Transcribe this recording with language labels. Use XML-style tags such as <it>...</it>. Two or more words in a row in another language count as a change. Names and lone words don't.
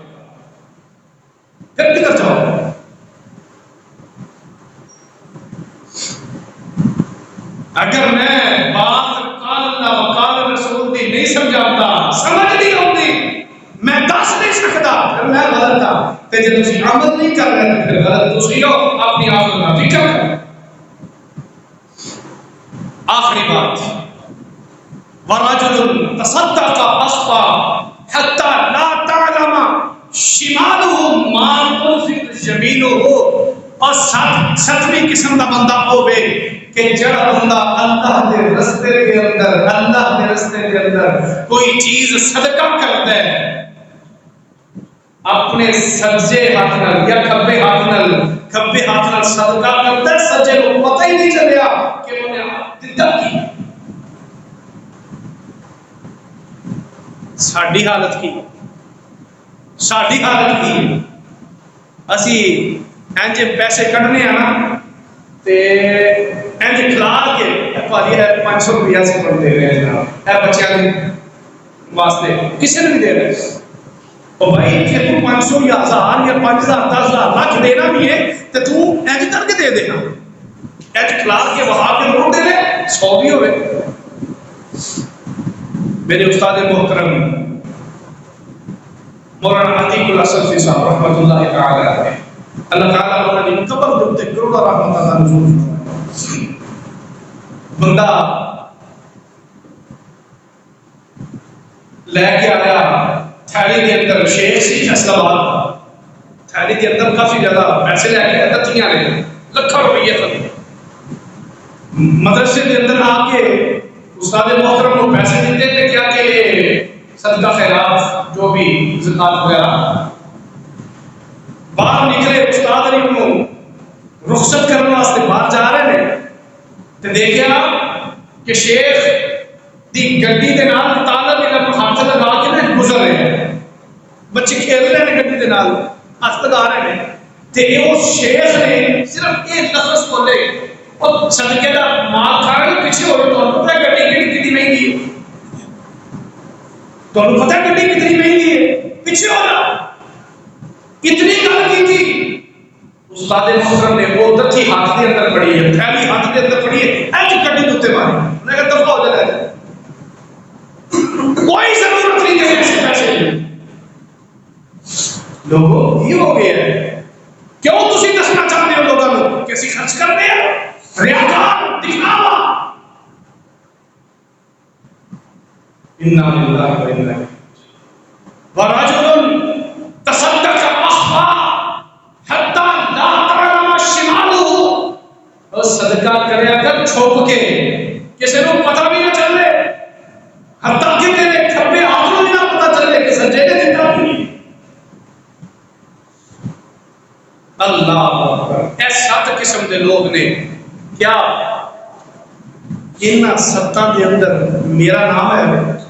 <ur>پھر کدھر جاؤ؟ اگر میں بات</ur> <ar>قال اللہ وقال رسول</ar> <ur>دی نہیں سمجھاتا، سمجھ نہیں آتی، میں دس نہیں سکتا، پھر میں غلط ہاں۔</ur> <pa>تے جے تسی عمل نہیں کر رہے تو پھر غلط تسی ہو، اپنی آخرت کا فکر کرو۔</pa> <ur>آخری بات،</ur> <ar>وَرَجُلٌ تَصَدَّقَ أَصْفَى حَتَّى لَا تَعْلَمَ شِمَالُهُ مَا تُنْفِقُ يَمِينُهُ۔</ar> <ur>اور 7ویں قسم کا بندہ ہوے کہ جڑا بندہ اللہ کے رستے کے اندر، اللہ کے رستے کے اندر کوئی چیز صدقہ کرتا ہے، اپنے سجے ہاتھ نال یا کھبے ہاتھ نال صدقہ کرتا ہے، سجے کو پتہ ہی نہیں چلیا کہ انہوں نے دتا کی۔</ur> <pa>ساڈی حالت کی، ساڈی حالت کی، اسی انج پیسے کڈنے ہیں نا تے انج کھلار کے پاری ہے 500 روپیہ سے کم دے رہے ہیں جناب، اے بچیاں کے واسطے کسی نے نہیں دے رہے۔</pa> <ur>او بھائی کہ تو 500 یا 1000 یا 5000 10,000 لاکھ دینا بھی ہے تو تو انج کر کے دے دینا،</ur> <pa>انج کھلار کے وہاں کے نوٹ دے لے 100 بھی ہوئے۔</pa> <ur>میرے استاد محترم مولانا عتیق الاسلفی صاحب</ur> <ar>رحمۃ اللہ تعالی علیہ،</ar> <ur>اللہ تعالیٰ انہوں نے قبر دے تے کروڑا رحمت اللہ نزول فرمایا۔ بندہ لے کے آیا تھیلی کے اندر شیخ سی فیصلہ باد کا، تھیلی کے اندر کافی زیادہ پیسے لے کے دتیاں نے لکھاں روپیے تھے۔ مدرسے کے اندر آ کے استاد محترم کو پیسے دیتے تھے کیا کہ صدقہ خیرات جو بھی زکات وغیرہ۔ باہر نکلے استاد علی کو رخصت کرنے واسطے باہر جا رہے ہیں تو دیکھا کہ شیخ دی گڈی دے نال طالب علم ہاتھ لگا کے نہ گزر رہے ہیں، بچے کھیل رہے ہیں گڈی دے نال ہاتھ لگا رہے ہیں، تے اس شیخ نے صرف ایک لفظ بولے اور صدقے دا مال کھانے پیچھے ہو رہے تو پتہ ہے گڈی کتنی مہنگی ہے،</ur> <pa>تو پتہ ہے گڈی کتنی مہنگی ہے، پیچھے ہو رہا اتنی گل کی تھی استاد محترم نے وہ دتی ہاتھ دے اندر پڑی ہے، تھیلی ہاتھ دے اندر پڑی ہے، ایج گڈی دے اوتے ماری،</pa> <ur>انہوں نے کہا دفعہ ہو جائے کوئی ضرورت نہیں ہے ایسے پیسے کی۔ لوگوں یہ ہو گیا ہے، کیوں تسی دسنا چاہتے ہو لوگوں کو کہ اسی خرچ کرتے ہیں، ریاکار دکھاوا،</ur> <ar>انا للہ و انا الیہ ورجل تصدق اخفا حتی لا تعلم شمالہ،</ar> <ur>اور صدقہ کرے اگر چھپ کے کسی کو پتہ بھی نہ چلے، حتیٰ کہ تیرے کھبے ہاتھ کو بھی نہ پتہ چلے کہ سجدے نے دیتا بھی۔</ur> <ar>اللہ اکبر،</ar> <pa>اے 7 قسم دے لوگ نے کیا ان 7 دے اندر میرا نام ہے؟</pa>